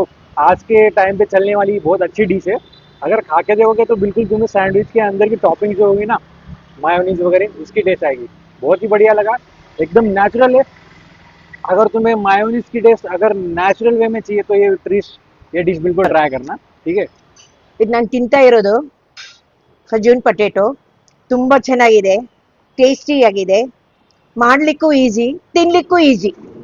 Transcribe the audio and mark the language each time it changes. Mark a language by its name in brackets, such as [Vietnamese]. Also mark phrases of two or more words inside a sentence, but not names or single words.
[Hindi] आज के टाइम पे चलने वाली बहुत अच्छी डिश है। अगर खा के देखोगे तो बिल्कुल तुम्हें सैंडविच के अंदर की टॉपिंग जो होगी ना, मायोनीज वगैरह, उसकी टेस्ट आएगी। बहुत ही बढ़िया लगा, एकदम नेचुरल है। अगर तुम्हें मायोनीज की टेस्ट अगर [English] natural way [Hindi] में चाहिए तो ये डिश बिल्कुल ट्राई करना, ठीक है। [Kannada] ಇದು ನಾನು ತಿಂತಾ ಇರೋದು [English] Cajun potato. [Kannada] ತುಂಬಾ ಚೆನ್ನಾಗಿದೆ, ಟೇಸ್ಟಿ ಆಗಿದೆ. ಮಾಡ್ಲಿಕ್ಕೂ ಈಸಿ, ತಿನ್ಲಿಕ್ಕೂ ಈಸಿ.